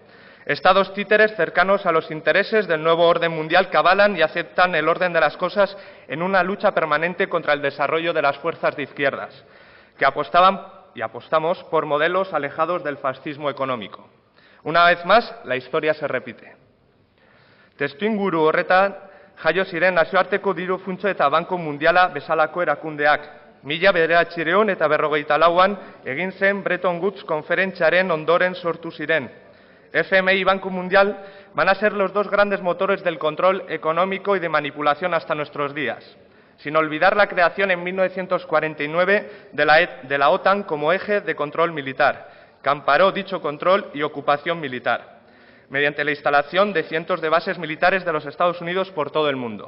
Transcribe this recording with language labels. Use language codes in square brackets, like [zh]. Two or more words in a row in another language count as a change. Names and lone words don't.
[es] Estados títeres cercanos a los intereses del nuevo orden mundial que avalan y aceptan el orden de las cosas en una lucha permanente contra el desarrollo de las fuerzas de izquierdas, que apostaban y apostamos por modelos alejados del fascismo económico. Una vez más, la historia se repite. [eu] Testuinguru horretan jaio ziren nazioarteko diru funtso eta Banko Mundiala bezalako erakundeak. 1954an egin zen Bretton Woods konferentziaren ondoren sortu ziren. [es] FMI y Banco Mundial van a ser los dos grandes motores del control económico y de manipulación hasta nuestros días, sin olvidar la creación en 1949 de la OTAN como eje de control militar, que amparó dicho control y ocupación militar, mediante la instalación de cientos de bases militares de los Estados Unidos por todo el mundo.